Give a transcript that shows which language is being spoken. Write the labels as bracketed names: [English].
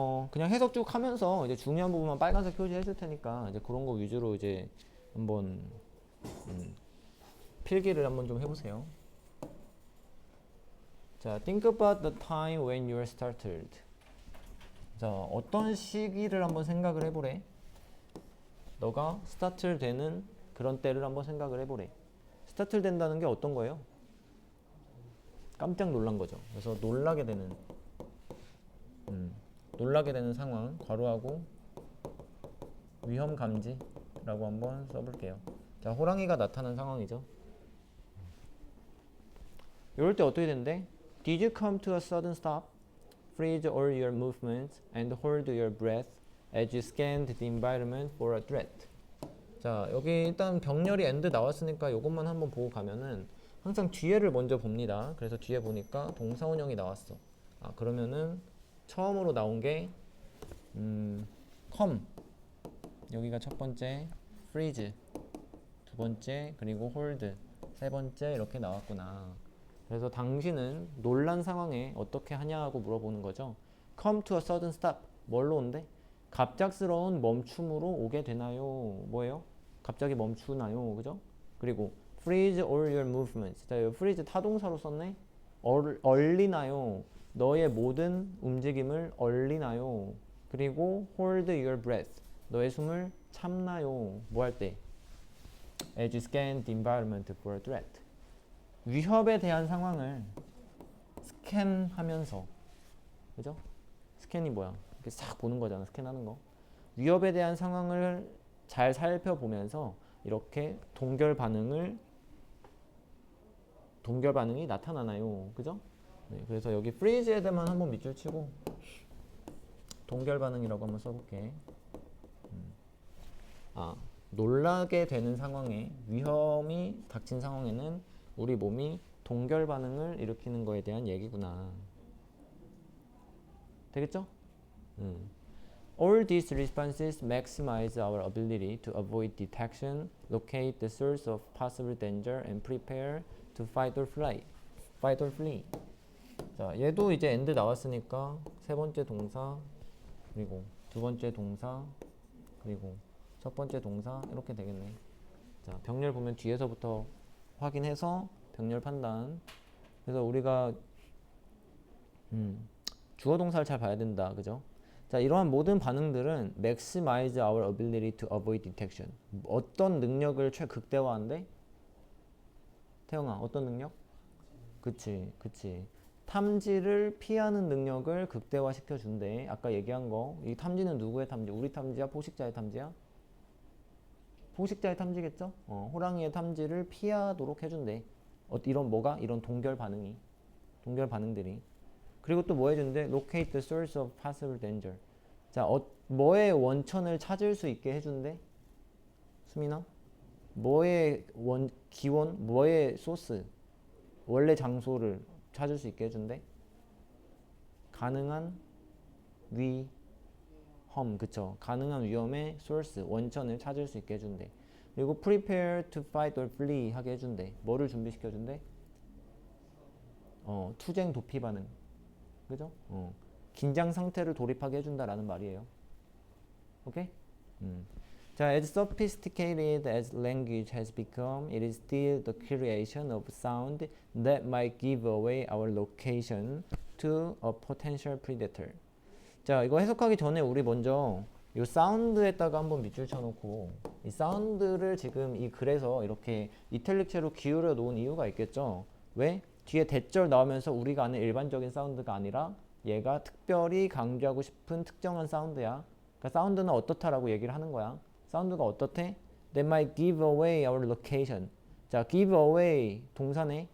[Korean] 그냥 해석 쭉 하면서 이제 중요한 부분만 빨간색 표시했을 테니까 이제 그런 거 위주로 이제 한번 필기를 한번 좀 해보세요. [English] 자, think about the time when you were startled. [Korean] 자, 어떤 시기를 한번 생각을 해보래. 너가 스타틀 되는 그런 때를 한번 생각을 해보래. 스타틀 된다는 게 어떤 거예요? 깜짝 놀란 거죠. 그래서 놀라게 되는 상황, 괄호하고 위험 감지라고 한번 써볼게요. 자, 호랑이가 나타난 상황이죠. 이럴 때 어떻게 된대? [English] Did you come to a sudden stop? Freeze all your movements and hold your breath as you scanned the environment for a threat. [Korean] 자, 여기 일단 병렬이 and 나왔으니까 이것만 한번 보고 가면은 항상 뒤에를 먼저 봅니다. 그래서 뒤에 보니까 동사원형이 나왔어. 아, 그러면은 처음으로 나온 게 come. 여기가 첫 번째, freeze. 두 번째, 그리고 hold. 세 번째 이렇게 나왔구나. 그래서 당신은 놀란 상황에 어떻게 하냐고 물어보는 거죠. [English] Come to a sudden stop. [Korean] 뭘로 온대? 갑작스러운 멈춤으로 오게 되나요? 뭐예요? 갑자기 멈추나요? 그죠? [English] 그리고 freeze all your movements. [Korean] 자, 여기 freeze 타동사로 썼네. 얼리나요? 너의 모든 움직임을 얼리나요? [English] 그리고 hold your breath. [Korean] 너의 숨을 참나요? 뭐 할 때? [English] As you scan the environment for a threat. [Korean] 위협에 대한 상황을 스캔하면서, 그죠? 스캔이 뭐야? 이렇게 싹 보는 거잖아. 스캔하는 거. 위협에 대한 상황을 잘 살펴보면서 이렇게 동결 반응이 나타나나요? 그죠? 네, 그래서 여기 freeze에 대만 한번 밑줄 치고 동결 반응이라고 한번 써볼게. 놀라게 되는 상황에, 위험이 닥친 상황에는 우리 몸이 동결 반응을 일으키는 거에 대한 얘기구나. 되겠죠? [English] All these responses maximize our ability to avoid detection, locate the source of possible danger, and prepare to fight or flee. [Korean] 자, 얘도 이제 and 나왔으니까 세 번째 동사, 그리고 두 번째 동사, 그리고 첫 번째 동사 이렇게 되겠네. 자, 병렬 보면 뒤에서부터 확인해서 병렬 판단. 그래서 우리가 주어 동사를 잘 봐야 된다. 그죠? [English] 자, [Korean] 이러한 모든 반응들은 [English] maximize our ability to avoid detection. [Korean] 어떤 능력을 최극대화한대? 태영아, 어떤 능력? 그치. 탐지를 피하는 능력을 극대화시켜 준대. 아까 얘기한 거. 이 탐지는 누구의 탐지? 우리 탐지야? 포식자의 탐지야? 포식자의 탐지겠죠? 호랑이의 탐지를 피하도록 해준대. 이런 뭐가? 이런 동결 반응들이. 그리고 또 뭐 해준대? [English] Locate the source of possible danger. [Korean] 자, 뭐의 원천을 찾을 수 있게 해준대? 수민아? 뭐의 기원? 뭐의 소스? 원래 장소를 찾을 수 있게 해준대? 가능한 위험, 그쵸? 가능한 위험의 source, 원천을 찾을 수 있게 해준대. [English] 그리고 prepare to fight or flee [Korean] 하게 해준대. 뭐를 준비시켜준대? 투쟁 도피 반응. 그죠? 긴장 상태를 돌입하게 해준다라는 말이에요. 오케이? [English] 자, as sophisticated as language has become, it is still the creation of sound that might give away our location to a potential predator. [Korean] 자, 이거 해석하기 전에 우리 먼저 이 사운드에다가 한번 밑줄 쳐놓고 이 사운드를 지금 이 글에서 이렇게 이탈릭체로 기울여 놓은 이유가 있겠죠. 왜? 뒤에 대절 나오면서 우리가 아는 일반적인 사운드가 아니라 얘가 특별히 강조하고 싶은 특정한 사운드야. 그러니까 사운드는 어떻다라고 얘기를 하는 거야. 사운드가 어떻대? [English] That might give away our location. [Korean] 자, give away 동사네.